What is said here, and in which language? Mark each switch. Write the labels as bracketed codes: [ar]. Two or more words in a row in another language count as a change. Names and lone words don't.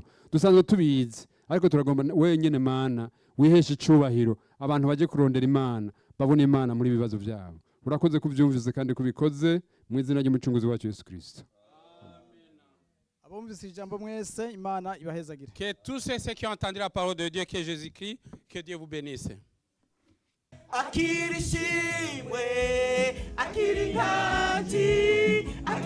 [rn] Dusanzwe tubizi, ariko turagomba wenyene Mana wihesha icubahiro, abantu baje kurondera Imana babone Imana muri bibazo byabo. Urakoze kuvyumvise kandi kubikoze mu izina ry'umucunguzi wacu Yesu Kristo. Abumvise ijambo mwese, Imana ibahezagire. [fr] Que tous ceux qui ont entendu la parole de Dieu, que Jésus-Christ, que Dieu vous bénisse. [rn] Akiri shimwe, akiri ngati,